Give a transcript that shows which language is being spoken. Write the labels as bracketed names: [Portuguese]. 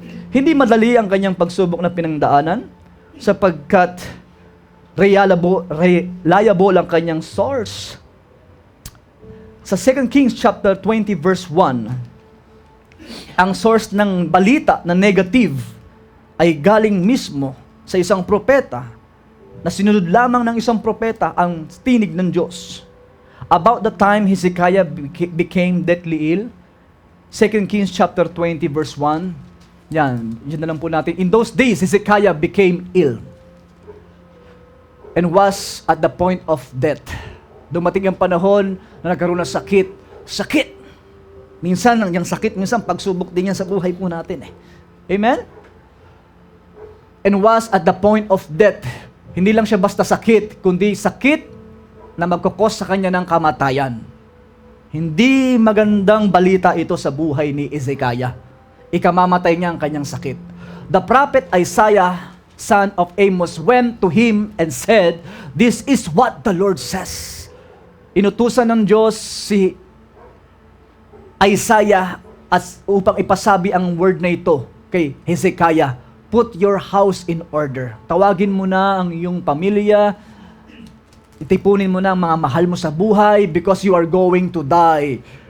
[Filipino] Hindi madali ang kanyang pagsubok na pinangdaanan sapagkat reliable ang kanyang source. Sa 2 Kings chapter 20 verse 1, ang source ng balita na negative ay galing mismo sa isang propeta na sinunod lamang ng isang propeta ang tinig ng Diyos. [English] About the time Hezekiah became deathly ill, 2 Kings chapter 20 verse 1, [Filipino] yan na lang po natin. [English] In those days, Hezekiah became ill and was at the point of death. [Filipino] Dumating ang panahon na nagkaroon ng sakit. Sakit! Minsan, yung sakit, minsan pagsubok din yan sa buhay po natin. Amen? [English] And was at the point of death. [Filipino] Hindi lang siya basta sakit, kundi sakit na magkukos sa kanya ng kamatayan. Hindi magandang balita ito sa buhay ni Hezekiah. Ikamamatay niya ang kanyang sakit. [English] The prophet Isaiah, son of Amos, went to him and said, "This is what the Lord says." [Filipino] Inutusan ng Diyos si Isaiah upang ipasabi ang word na ito kay Hezekiah. [English] Put your house in order. [Filipino] Tawagin mo na ang iyong pamilya. Itipunin mo na ang mga mahal mo sa buhay [English] because you are going to die.